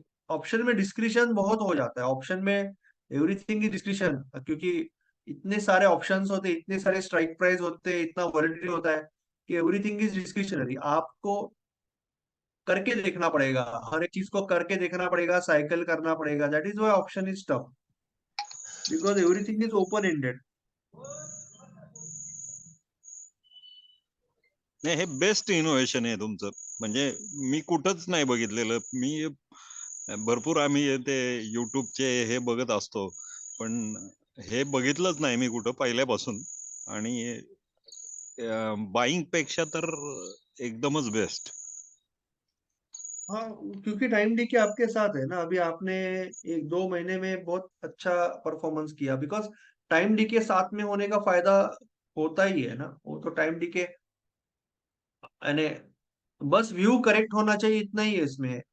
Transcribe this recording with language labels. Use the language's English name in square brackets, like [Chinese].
[Hindi] Option में discretion बहुत हो जाता है, ऑप्शन में [English] everything is discretion, [Hindi] क्योंकि इतने सारे ऑप्शंस होते हैं, इतने सारे स्ट्राइक प्राइस होते हैं, इतना वॉलेटिलिटी होता है कि [English] Everything is discretionary. [Hindi] आपको करके देखना पड़ेगा, हर एक चीज को करके देखना पड़ेगा, साइकिल करना पड़ेगा। [English] That is why option is tough, because everything is open ended. [Marathi] नाही, हे बेस्ट इनोव्हेशन आहे तुमचं. म्हणजे मी कुठंच नाही बघितलेलं. मी भरपूर आम्ही ते युट्यूबचे हे बघत असतो, पण हे बघितलंच नाही मी कुठं पहिल्यापासून. आणि बाईंग पेक्षा तर एकदमच बेस्ट. [Hindi] हाँ, क्योंकि टाइम डी के आपके साथ है ना, अभी आपने 1-2 महीने में बहुत अच्छा परफॉर्मेंस किया, बिकॉज टाइम डी के साथ में होने का फायदा होता ही है ना। वो तो टाइम डी के यानी बस व्यू करेक्ट होना चाहिए, इतना ही है इसमें।